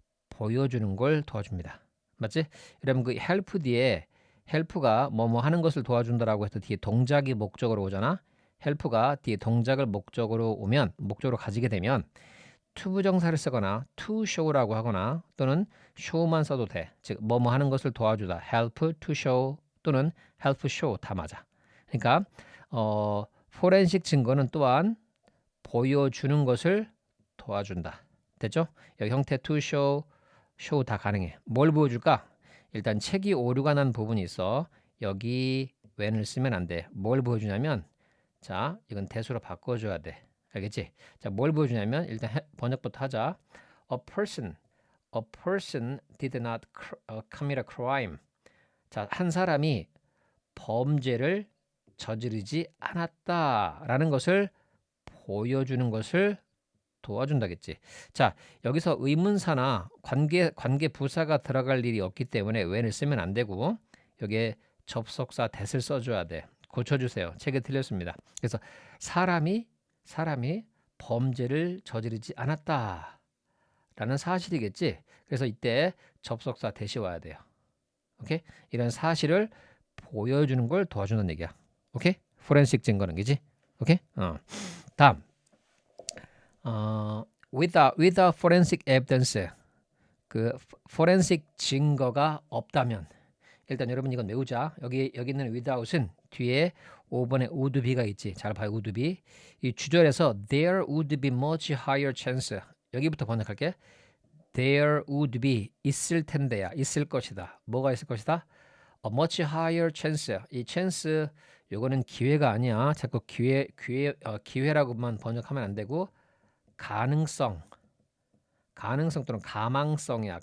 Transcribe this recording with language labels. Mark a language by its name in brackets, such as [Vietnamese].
[Korean] 보여주는 걸 도와줍니다. 맞지? 여러분 그 help 뒤에 help가 뭐뭐 하는 것을 도와준다라고 해서 뒤에 동작이 목적으로 오잖아. help가 뒤에 동작을 목적으로 가지게 되면 to 부정사를 쓰거나 to show라고 하거나 또는 show만 써도 돼. 즉 뭐뭐 하는 것을 도와주다. [English] help to show 또는 help show [Korean] 다 맞아. 그러니까 포렌식 증거는 또한 보여주는 것을 도와준다. 됐죠? 여기 형태 to show, show 다 가능해. 뭘 보여줄까? 일단 책이 오류가 난 부분이 있어. 여기 when을 쓰면 안 돼. 뭘 보여주냐면 자, 이건 대수로 바꿔줘야 돼. 알겠지? 자, 뭘 보여주냐면 일단 번역부터 하자. [English] A person did not commit a crime. [Korean] 자, 한 사람이 범죄를 저지르지 않았다라는 것을 보여주는 것을 도와준다겠지. 자, 여기서 의문사나 관계 부사가 들어갈 일이 없기 때문에 when을 쓰면 안 되고 여기에 접속사 that을 써줘야 돼. 고쳐주세요. 책에 틀렸습니다. 그래서 사람이 범죄를 저지르지 않았다 라는 사실이겠지. 그래서 이때 접속사 대시 와야 돼요. 오케이? 이런 사실을 보여주는 걸 도와주는 얘기야. 오케이? 포렌식 증거는 그지? 오케이? 다음 [English] without forensic evidence, [Korean] 그 forensic 증거가 없다면, 일단 여러분 이건 외우자. 여기 있는 without은 뒤에 5번에 would be가 있지. 잘 봐요. would be. 이 주절에서 [English] there would be much higher chance, [Korean] 여기부터 번역할게. [English] there would be, [Korean] 있을 텐데야, 있을 것이다. 뭐가 있을 것이다? [English] A much higher chance. [Korean] 이 chance 요거는 기회가 아니야. 자꾸 기회라고만 번역하면 안 되고 가능성 또는 가망성이야.